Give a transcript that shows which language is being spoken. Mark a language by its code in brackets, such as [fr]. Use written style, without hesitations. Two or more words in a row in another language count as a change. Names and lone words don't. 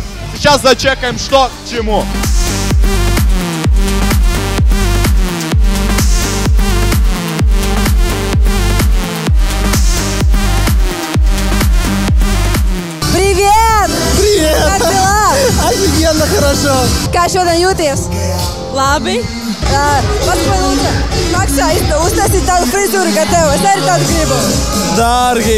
[ru] Сейчас зачекаем, что к чему. Привет! Привет! Как дела? Офигенно хорошо! [lv] Kā šodien jūties? Labi. Paskaidro, lūdzu, Maksa, uztaisīt tādu frizūru kā tev. Es arī tādu gribu. Dārgi!